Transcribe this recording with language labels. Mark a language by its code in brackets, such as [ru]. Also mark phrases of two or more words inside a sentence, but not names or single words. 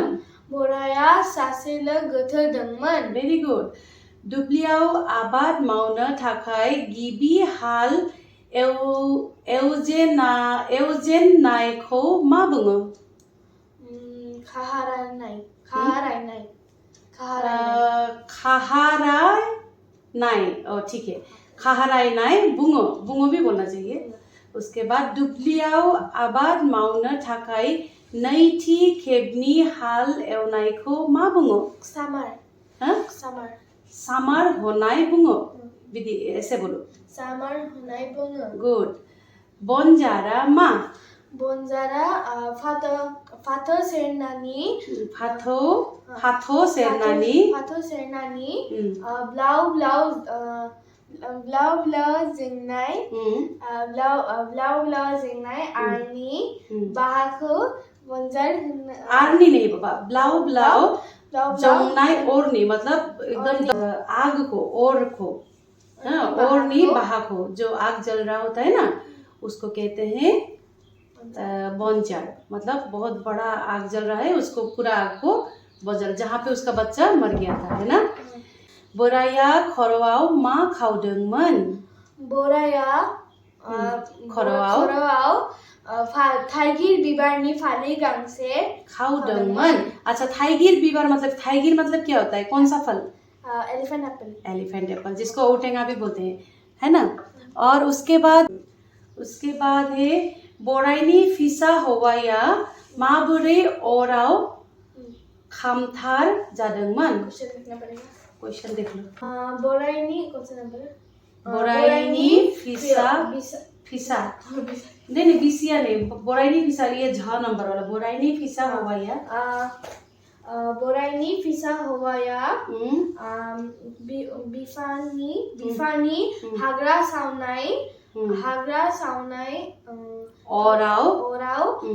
[brx] बोराया सासेल' गथ' दंमोन। [en] very good. [brx] दुब्लियाव आबाद मावनो थाखाय गिबि हाल एवजेननायखौ मा बुङो? खाहारायनाय। [hi] ठीक है। [brx] खाहारायनाय बुङो [hi] भी बोलना चाहिए। उसके बाद [brx] दुब्लियाव आबाद मावनो थाखाय नैथि खेबनि हाल एवनायखौ मा बुङो? सामार। सामार होनाय बुङो। बिदि [hi] ऐसे बोलो। [brx] सामार होनाय बुङो। गुड। बनजारा मा? बनजारा फाथो सेरनानि ब्लाव जेंनाय आरनि बाहाखौ बनजार [hi] आरनी नहीं बाबा, [brx] ब्लाव जंनाय ओरनी [hi] मतलब एकदम आग को ओरनी बाहा को जो आग जल रहा होता है ना उसको कहते हैं बनजार। मतलब बहुत बड़ा आग जल रहा है उसको पूरा आग को बनजार, जहाँ पे उसका बच्चा मर गया था, है ना। [brx] बोराया खर'आव मा खावदोंमोन? बोराया खर'आव थाइगिर बिबारनि फालि गांसे [hi] खावदोंमन। अच्छा, थाइगिर मतलब क्या होता है? कौन सा फल? [en] elephant apple, [hi] जिसको औटेंगा भी बोलते हैं, है ना। और उसके बाद है [brx] बोराइनि फिसा हौवाया माबोरै अराव खामथार जादोंमन? क्वेश्चन [hi] देख लो। [brx] बोराइनि फिसा नहीं बिसिया नहीं, बोराइनि फिसा, [hi] ये झ नंबर वाला। [brx] बोराइनि फिसा हौवाया बोराइनि फिसा हौवाया बिफानि हाग्रा सावनाय अराव